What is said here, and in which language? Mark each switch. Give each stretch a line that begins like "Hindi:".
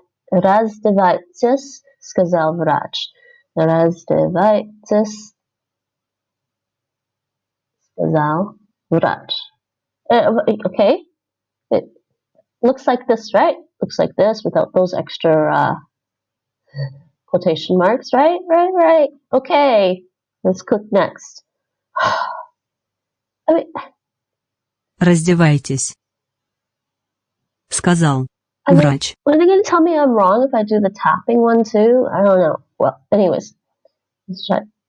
Russian: Раздевайтесь, сказал врач. Раздевайтесь, сказал врач.
English: Okay. It looks like this, right? Looks like this without those extra quotation marks, right? Right. Okay. Let's click next.
Russian: Раздевайтесь, сказал врач.
English: Are they going to tell me I'm wrong if I do the tapping one too? I don't know. Well, anyways, let's try.